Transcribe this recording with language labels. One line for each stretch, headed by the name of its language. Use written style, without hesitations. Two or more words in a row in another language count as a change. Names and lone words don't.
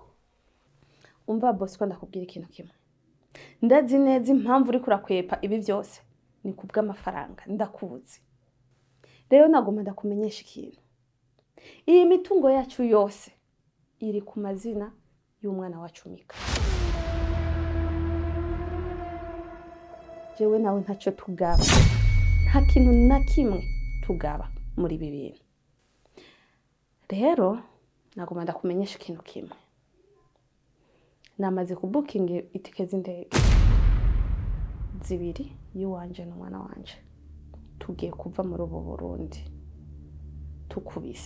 Rundi: Umva boss ko ndakubwira ikintu kimwe. Ndazi neza impamvu uri kurakwepa ibi byose ni kubw'amafaranga ndakubuze. Rero nagomba ndakumenyesha ikintu. Iyi mitungo yacu yose iri ku mazina y'umwana wacu Mika. Jewe nawe ntacyo tugaba. Nta kintu na kimwe tugaba muri ibi bintu. Rero nagomba ndakumenyesha ikintu kimwe. Namaze kubooking itike z'indege zibiri y'uwanje n'umwana wanje. Tugiye kuva muri ubu Burundi tukubise.